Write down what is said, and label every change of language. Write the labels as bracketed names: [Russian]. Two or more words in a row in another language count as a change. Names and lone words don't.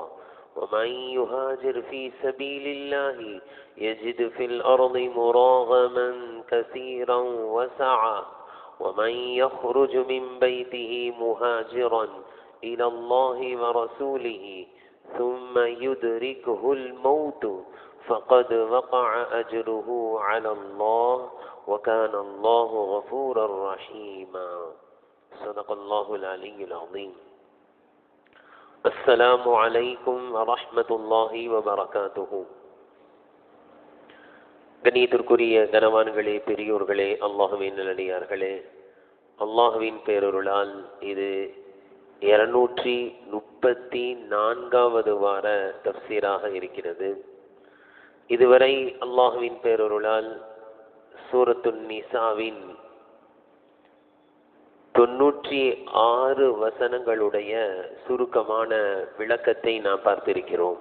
[Arabic] ومن يهاجر في سبيل الله يجد في الأرض مراغما كثيرا وسعا ومن يخرج من بيته مهاجرا إلى الله ورسوله ثم يدركه الموت فقد وقع أجره على الله وكان الله غفورا رحيما. صدق الله العلي العظيم. السلام عليكم ورحمة الله وبركاته. [Tamil] கண்ணியத்திற்குரிய கனவான்களே, பெரியோர்களே, அல்லாஹுவின் நல்லடியார்களே, அல்லாஹுவின் பேரருளால் இது 234வது வார தஃப்சீராக இருக்கிறது. இதுவரை அல்லாஹுவின் பேரருளால் சூரத்துன் நிசாவின் 96 வசனங்களுடைய சுருக்கமான விளக்கத்தை நாம் பார்த்திருக்கிறோம்.